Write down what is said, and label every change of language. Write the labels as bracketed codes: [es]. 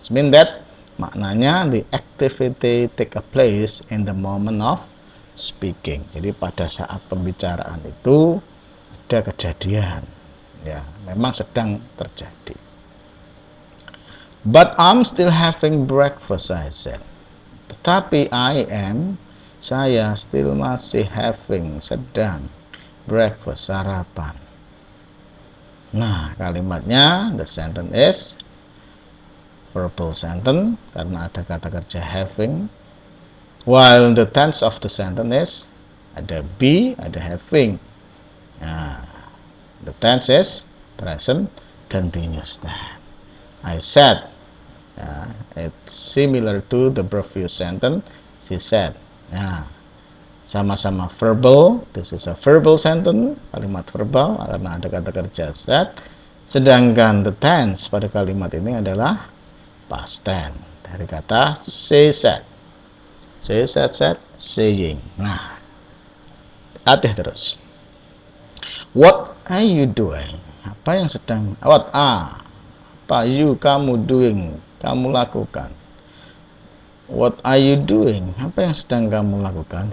[en] It means that maknanya the activity take a place in the moment of speaking. [id] Jadi pada saat pembicaraan itu ada kejadian, ya, memang sedang terjadi. [en] But I'm still having breakfast, I said. [id] Tetapi saya still masih having, sedang breakfast, sarapan. Nah, kalimatnya [en] the sentence is verbal sentence [id] karena ada kata kerja having, [en] while the tense of the sentence is [id] ada be, ada having. [en] Nah, the tense is present continuous tense. I said, it's similar to the previous sentence. She said. [id] Nah, sama-sama verbal. [en] This is a verbal sentence, [id] kalimat verbal karena ada kata kerja said. Sedangkan the tense pada kalimat ini adalah past tense dari kata say said. [en] Say said, saying. [id] Nah, latih terus. [en] What are you doing? [id] Apa yang sedang, apa you, kamu doing, kamu lakukan. [en] What are you doing? [id] Apa yang sedang kamu lakukan?